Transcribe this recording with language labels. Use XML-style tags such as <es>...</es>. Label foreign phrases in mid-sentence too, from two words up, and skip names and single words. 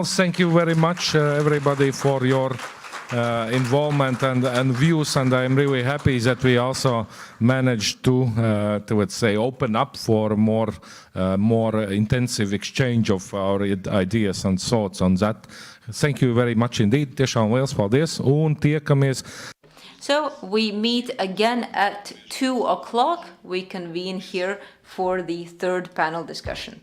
<en>Thank you very much, everybody, for your involvement and views, and I'm really happy that we also managed to let's say, open up for more intensive exchange of our ideas and thoughts on that. Thank you very much indeed.</en> <lv>Tiešām liels paldies un tiekamies.</lv> <en>So we meet again at 2 o'clock. We convene here for the third panel discussion.</en>